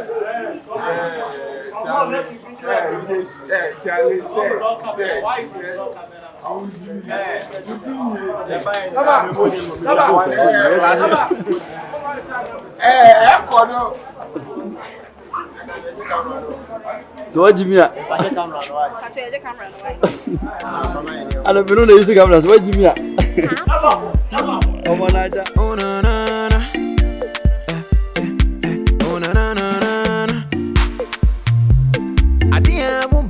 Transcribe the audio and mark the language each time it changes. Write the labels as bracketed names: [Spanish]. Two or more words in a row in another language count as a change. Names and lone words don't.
[English] Charlie, Charlie Kwadwo. So what Jimmy? I don't know the use camera. So what Jimmy? Oh my God. Oh na na na. Oh na na na na. I didn't